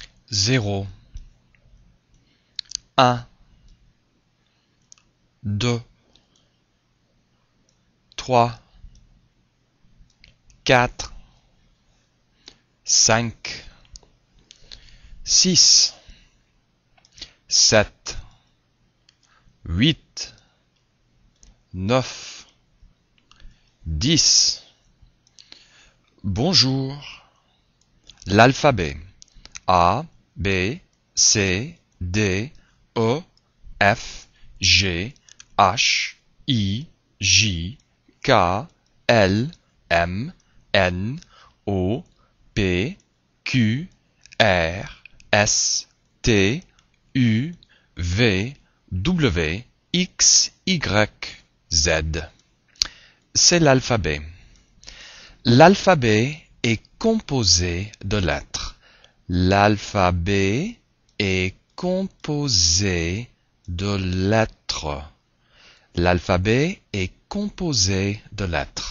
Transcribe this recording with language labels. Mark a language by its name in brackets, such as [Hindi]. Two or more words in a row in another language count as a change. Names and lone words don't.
[French] 0, 1, 2, 3, 4, 5, 6, 7, 8, 9, 10. Bonjour. L'alphabet. A, B, C, D, E, F, G, H, I, J, K, L, M, N, O, P, Q, R, S, T, U, V, W, X, Y, Z. C'est l'alphabet. L'alphabet est composé de lettres. L'alphabet est composé de lettres. L'alphabet est composé de lettres.